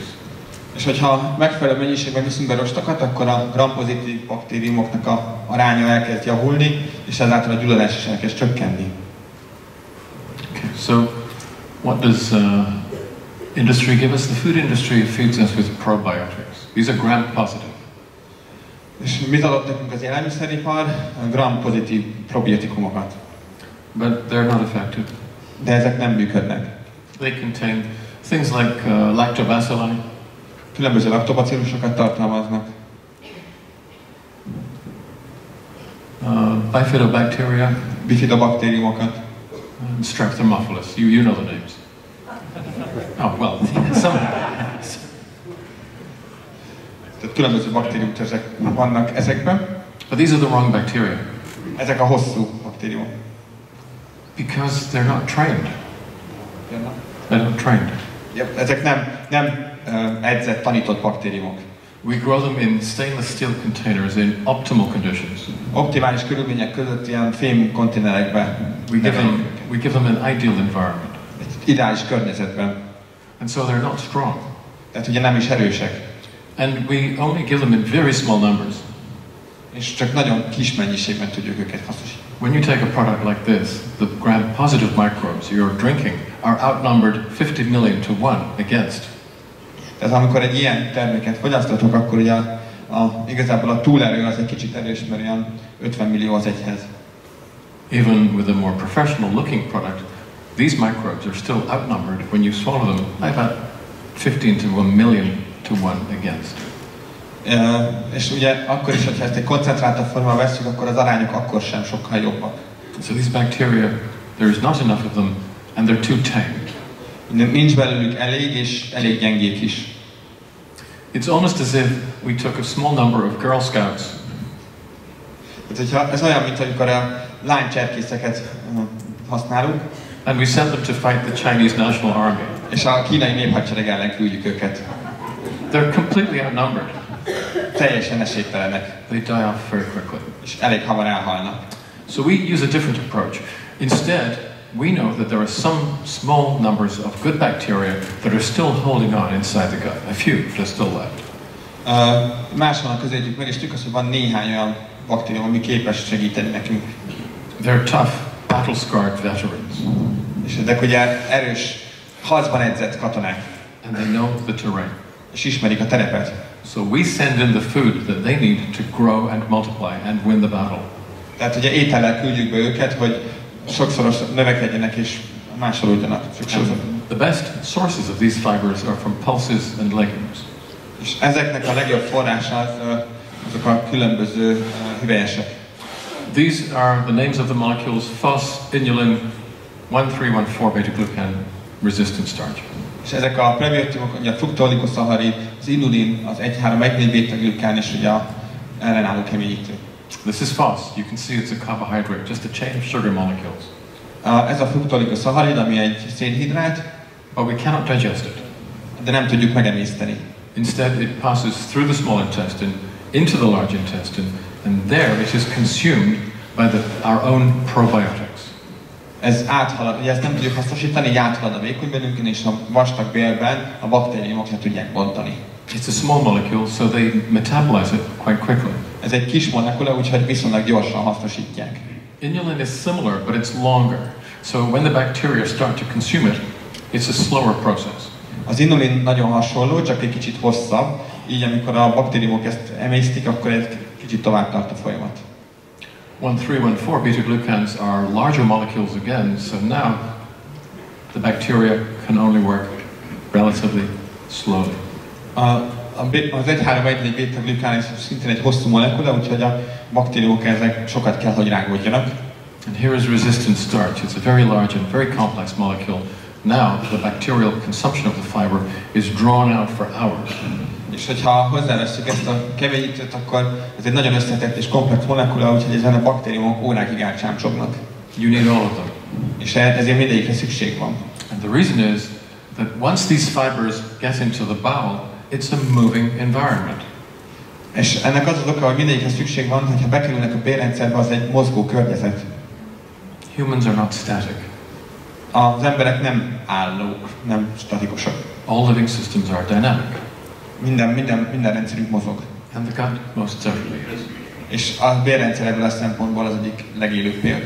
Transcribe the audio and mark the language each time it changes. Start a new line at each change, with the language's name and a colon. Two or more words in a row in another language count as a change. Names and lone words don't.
Hungarian: És hogyha megfelelő mennyiségben viszünk be rostokat, akkor a gram-pozitív baktériumoknak a aránya elkezd javulni, és ezáltal a gyulladás is elkezd csökkenni.
English: Okay, so what does industry give us? The food industry feeds us with probiotics. These are gram-positive.
Hungarian: És mit adott nekünk az élelmiszeripar? Gram-pozitív probiotikumokat.
English: But they're not effective.
Hungarian: De ezek nem működnek.
English: They contain things like lactobacilli.
Hungarian: Különböző laktobacillusokat tartalmaznak.
English: Bifidobacteria.
Hungarian: Bifidobaktériumokat.
English: Streptomophilus. You know the names. Oh well, some.
Hungarian: Tehát különböző baktériumtörzsek vannak ezekben.
English: But these are the wrong bacteria.
Hungarian: Ezek a hosszú baktériumok.
English: Because they're not trained. They're not trained. Yep,
Hungarian: ezek nem edzett, tanított baktériumok.
English: We grow them in stainless steel containers in optimal conditions.
Hungarian: Optimális körülmények között ilyen fém konténerekben.
English: We give them an ideal environment.
Hungarian: Egy ideális környezetben.
English: And so they're not strong.
Hungarian: Tehát ugye nem is erősek.
English: And we only give them in very small numbers.
Hungarian: És csak nagyon kis mennyiségben tudjuk őket hasznosítani.
English: When you take a product like this, the gram-positive microbes you're drinking are outnumbered 50 million to 1 against.
Hungarian: Tehát amikor egy ilyen terméket fogyasztatok, akkor ugye igazából a túlerő az egy kicsit erős, mert olyan 50 millió az egyhez.
English: Even with a more professional looking product, these microbes are still outnumbered when you swallow them by about 15 to 1 million to 1 against.
Hungarian: És ugye akkor is, hogyha ezt egy koncentráltabb formában vesszük, akkor az arányok akkor sem sokkal jobbak.
English: So these bacteria, there is not enough of them, and they're too tame.
Hungarian: Nincs belőlük elég, és elég gyengék is.
English: It's almost as if we took a small number of Girl Scouts.
Hungarian: Ez olyan, mint amikor a lánycserkészeket használunk.
English: And we sent them to fight the Chinese National Army.
Hungarian: És a kínai néphadsereg ellen küldjük őket.
English: They're completely outnumbered.
Hungarian: Teljesen esélytelenek.
English: They die off very quickly.
Hungarian: És elég hamar elhalnak.
English: So we use a different approach. Instead, we know that there are some small numbers of good bacteria that are still holding on inside the gut. A few that are still left.
Hungarian: Máshonnan közelítjük meg, és tudjuk azt, hogy van néhány olyan baktérium, ami képes segíteni nekünk.
English: They're tough, battle-scarred veterans.
Hungarian: És ezek ugye erős, harcban edzett katonák.
English: And they know the terrain.
Hungarian: És ismerik a terepet.
English: So we send in the food that they need to grow and multiply and win the battle.
Hungarian: Tehát ugye étellel küldjük be őket, hogy sokszoros növekedjenek és másolódjanak.
English: The best sources of these fibers are from pulses and legumes.
Hungarian: És ezeknek a legjobb forrása azok a különböző hüvelyesek.
English: These are the names of the molecules phos, inulin, 1314 beta-glucan, resistant starch.
Hungarian: És ezek a prebiotikumok, ugye a fruktooligoszacharid, az inulin, az 1,3,1,4 beta-glukán és ugye a ellenálló keményítő.
English: This is phos. You can see it's a carbohydrate, just a chain of sugar molecules.
Hungarian: Ez a fruktooligoszacharid, ami egy szénhidrát,
English: but we cannot digest it.
Hungarian: De nem tudjuk megemészteni.
English: Instead, it passes through the small intestine into the large intestine, and there it is consumed by our own probiotics.
Hungarian: Ez áthalad, ugye ezt nem tudjuk hasznosítani, így áthalad a vékonybélünkön, és a vastag bélben a baktériumok le tudják bontani.
English: It's a small molecule, so they metabolize it quite quickly.
Hungarian: Ez egy kis molekula, úgyhogy viszonylag gyorsan hasznosítják.
English: Inulin is similar, but it's longer. So when the bacteria start to consume it, it's a slower process.
Hungarian: Az inulin nagyon hasonló, csak egy kicsit hosszabb, így amikor a baktériumok ezt emésztik, akkor egy kicsit tovább tart a folyamat.
English: 1314 beta-glucans are larger molecules again, so now the bacteria can only work relatively slowly.
Hungarian: Az 1,3,1,4 beta-glukán szintén egy hosszú molekula, úgyhogy a baktériumok ezek sokat kell, hogy rágódjanak.
English: And here is resistant starch. It's a very large and very complex molecule. Now the bacterial consumption of the fiber is drawn out for hours.
Hungarian: És hogyha hozzáveszünk ezt a keményítőt, akkor ez egy nagyon összetett és komplex molekula, úgyhogy ezen a baktériumok órákig átcsámcsognak.
English: You need all of them.
Hungarian: És ezért mindegyikre szükség van.
English: And the reason is that once these fibers get into the bowel, it's a moving environment.
Hungarian: És ennek az az oka, hogy mindegyikre szükség van, hogyha bekerülnek a bélrendszerbe, az egy mozgó környezet.
English: Humans are not static.
Hungarian: Az emberek nem állók, nem statikusak.
English: All living systems are dynamic.
Hungarian: Minden rendszerünk mozog.
English: And the gut most certainly is.
Hungarian: És a bélrendszer ebből a szempontból az egyik legélőbb példa.